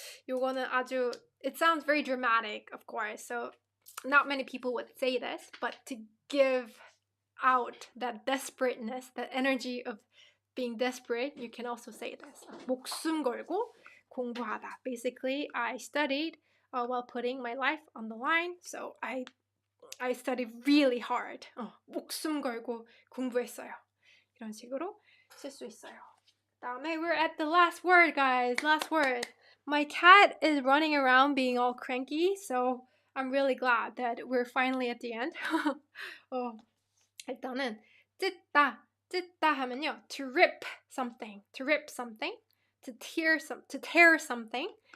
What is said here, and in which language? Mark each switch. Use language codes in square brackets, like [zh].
[ko] 요거는 아주 [en] it sounds very dramatic of course. So not many people would say this, but to give out that desperateness, that energy of being desperate, you can also say this. [ko] 목숨 걸고 공부하다. [en] Basically, I studied while putting my life on the line, so I studied really hard. [ko] 목숨 걸고 공부했어요. 이런 식으로 쓸 수 있어요. 다음에 [en] we're at the last word, guys. Last word. My cat is running around being all cranky, so I'm really glad that we're finally at the end. [ko] 일단은 찢다 하면요. [en] To rip something, to tear something.